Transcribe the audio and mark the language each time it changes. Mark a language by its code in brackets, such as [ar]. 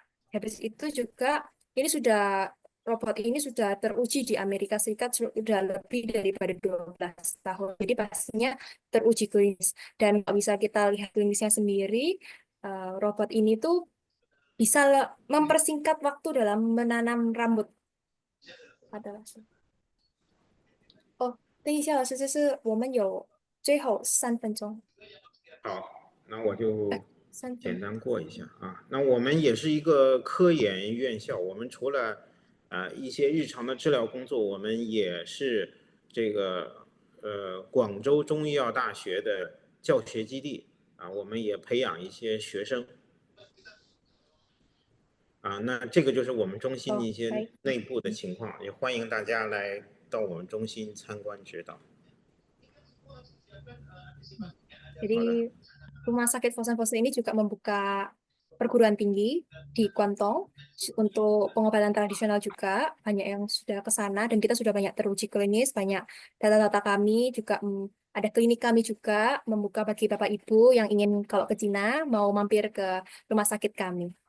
[id] Habis itu juga robot ini sudah teruji di Amerika Serikat sudah lebih daripada 12 tahun. Jadi pastinya teruji klinis. Dan kalau bisa kita lihat klinisnya sendiri, robot ini tuh bisa mempersingkat waktu dalam menanam rambut. [zh] Oh, 等一下，老师，就是我们有最后3分钟。好，那我就 3分。简单过一下啊。那我们也是一个科研院校，我们除了一些日常的治疗工作，我们也是这个广州中医药大学的教学基地啊，我们也培养一些学生。那这个就是我们中心的一些内部的情况，也欢迎大家来到我们中心参观指导。 [id] Jadi Rumah Sakit Fosun-Fosun ini juga membuka perguruan tinggi di Kuantong untuk pengobatan tradisional juga. Banyak yang sudah ke sana dan kita sudah banyak teruji klinis, banyak data-data kami juga ada klinik kami juga membuka bagi Bapak Ibu yang ingin kalau ke Cina mau mampir ke rumah sakit kami.